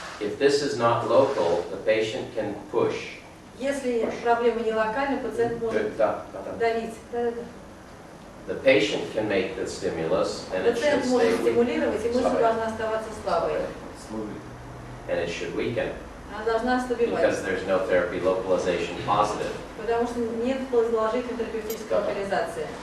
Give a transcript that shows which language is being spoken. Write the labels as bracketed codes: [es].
[en] If this is not local, the patient can push. [ru] Если проблема не локальная, пациент может давить. Да-да-да. [en] The patient can make the stimulus, and it should [ru] Пациент [en] stay [ru] может стимулировать, и мышца Слабая. должна оставаться слабой. [en] and it should weaken, [ru] Она должна ослабевать, [en] because there's no therapy localization positive. [ru] потому что нет положительной терапевтической локализации.